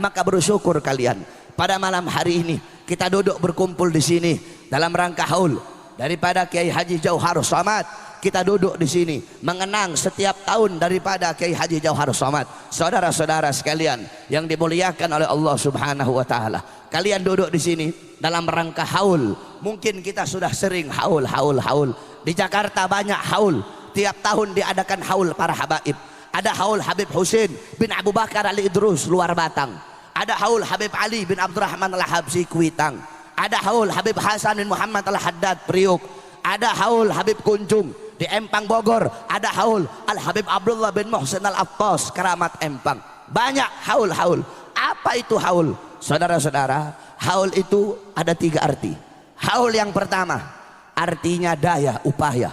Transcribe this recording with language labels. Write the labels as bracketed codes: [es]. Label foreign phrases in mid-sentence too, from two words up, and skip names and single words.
[id] Maka bersyukur kalian pada malam hari ini kita duduk berkumpul di sini dalam rangka haul daripada Kiai Haji Jauhar Somad. Kita duduk di sini mengenang setiap tahun daripada Kiai Haji Jauhar Somad. Saudara-saudara sekalian yang dimuliakan oleh [ar] الله سبحانه وتعالى, [id] kalian duduk di sini dalam rangka haul. Mungkin kita sudah sering haul. Di Jakarta banyak haul. Tiap tahun diadakan haul para habaib. Ada haul Habib Husin bin Abu Bakar Ali Idrus luar Batang. Ada haul Habib Ali bin Abdurrahman Al-Habsi Kuitang. Ada haul Habib Hasan bin Muhammad Al-Haddad Priuk. Ada haul Habib Kunjung di Empang Bogor. Ada haul Al-Habib Abdullah bin Muhsin Al-Attas Keramat Empang. Banyak haul. Apa itu haul? Saudara-saudara, haul itu ada 3 arti. Haul yang pertama artinya daya, upaya.